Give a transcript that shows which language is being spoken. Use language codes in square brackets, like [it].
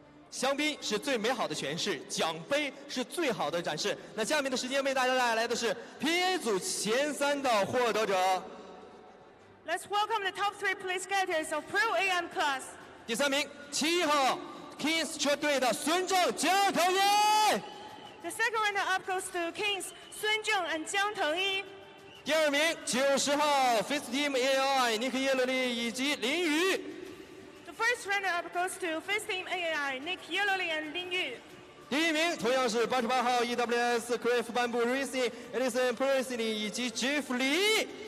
[zh] 香槟是最美好的诠释，奖杯是最好的展示。那下面的时间为大家带来的是 PA 组前3的获得者。 [en] Let's welcome the top 3 place getters of Pro AM class. [zh] 第3名7号 Kings 车队的孙正江腾一。 [en] The second runner-up goes to Kings 孙正 and 江腾一。 [zh] 第2名90号 Face Team AAI 尼克耶勒利以及林宇。 [en] The first runner-up goes to Face Team AAI Nick Yellow and Lin Yu. [zh] 第1名同样是88号 EWS Craft Bamboo Racing Edison Presley 以及 Jeff Lee。